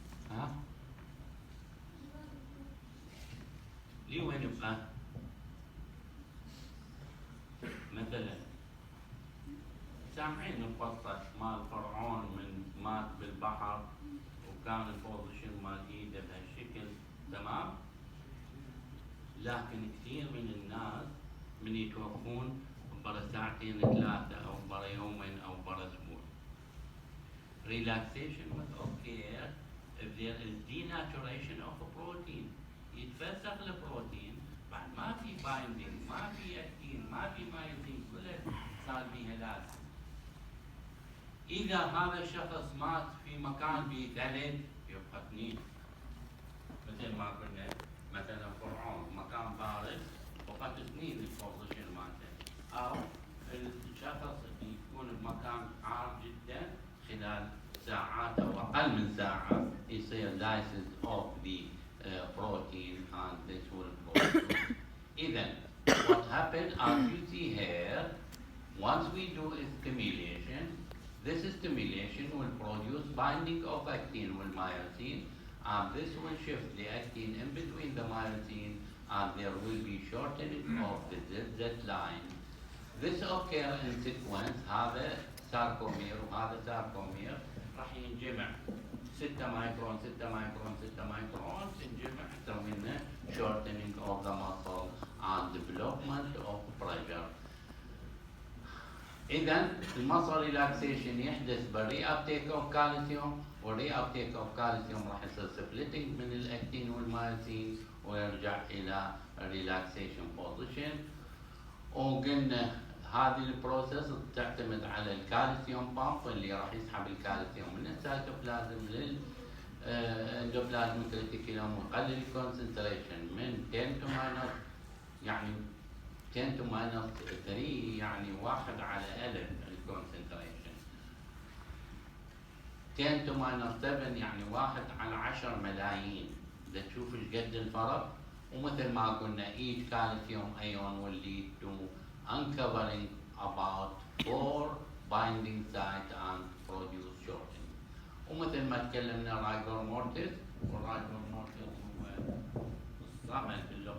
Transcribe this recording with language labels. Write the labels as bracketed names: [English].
[Arabic] ها؟ ليه وين يبقى؟ مثلا سامعين القصة مال فرعون من مات بالبحر وكان البوزيشن مال ايده بهالشكل، تمام؟ لكن كثير من الناس من يتوفون برا ساعتين ثلاثة أو برا يومين أو برا أسبوع. [English] relaxation must occur if there is denaturation of a protein. [Arabic] يتفسخ البروتين بعد ما في بايندينج، ما في اكتين، ما في مايوسين، كلها صار بيها لازم. إذا هذا الشخص مات في مكان فيه ثلج يبقى اثنين، مثل ما قلنا مثلا فرعون مكان بارد بقت اثنين البوزيشن مالته، أو الشخص يكون بمكان حار جدا خلال ساعات أو أقل من ساعة يصير lysis of the protein and this will produce. [English] إذا what happened as you see here, once we do a stimulation, this stimulation will produce binding of actin with myosin, and this will shift the actin in between the myosin, and there will be shortening of the ZZ line. This occurs in sequence. [Arabic] هذا ساركومير وهذا ساركومير راح ينجمع 6 مايكرون 6 مايكرون 6 مايكرون تنجمع تسوي لنا shortening of the muscle and development of pressure. إذا المصل ريلاكسيشن يحدث بالري ابتيك اوف كالسيوم، والري ابتيك اوف كالسيوم راح يصير سبليتنج من الاكتين والمايوسين ويرجع الى ريلاكسيشن بوزيشن. وقلنا هذه البروسيس تعتمد على الكالسيوم بامب اللي راح يسحب الكالسيوم من السيتوبلازم للاندوبلازميك ريتيكولوم ويقلل الكونسنتريشن من 10 to minus يعني 10 to minus 3 يعني 1 على 1000 الكونسنتريشن، 10 to minus 7 يعني 1 على 10 ملايين. [English] إذا تشوف ايش قد الفرق، ومثل ما قلنا each calcium ion will lead to uncovering about 4 binding sites and produce shortening. [Arabic] ومثل ما تكلمنا رايجور مورتيس، والرايجور مورتيس هو الصمد